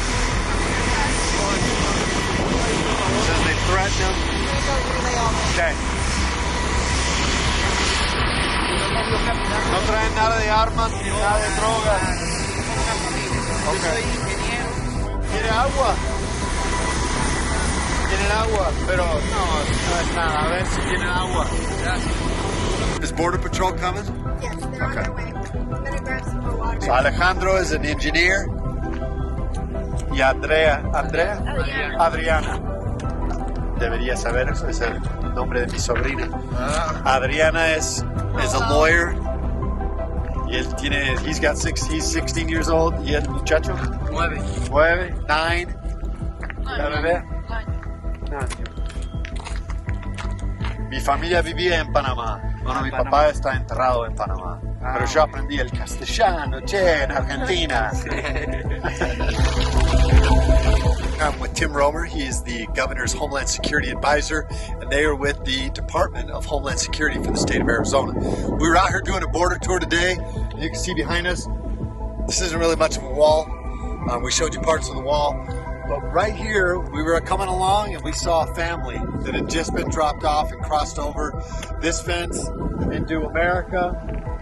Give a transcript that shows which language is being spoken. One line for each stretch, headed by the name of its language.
English: Says they threatened him. Okay.
Spanish: No traen nada de armas ni nada de drogas. Okay. ¿Quiere agua? ¿Tienen agua? Pero no es nada. A ver si tienen agua.
English: Is Border Patrol coming? Yes, they're on their way. I'm gonna grab some more water. So Alejandro is an engineer.
Spanish: Y Adriana. Debería saber eso, es el nombre de mi sobrina.
English: Adriana is a lawyer.
Spanish: Y él tiene,
English: he's 16 years old.
Spanish: ¿Y el muchacho? 9, 9. ¿La bebé? Mi familia vivía en Panamá. Bueno, mi papá está enterrado en Panamá. Pero yo aprendí el castellano, en Argentina.
English: I'm with Tim Romer. He is the governor's Homeland Security advisor, and they are with the Department of Homeland Security for the state of Arizona. We were out here doing a border tour today. You can see behind us, this isn't really much of a wall. We showed you parts of the wall. But right here, we were coming along and we saw a family that had just been dropped off and crossed over this fence into America.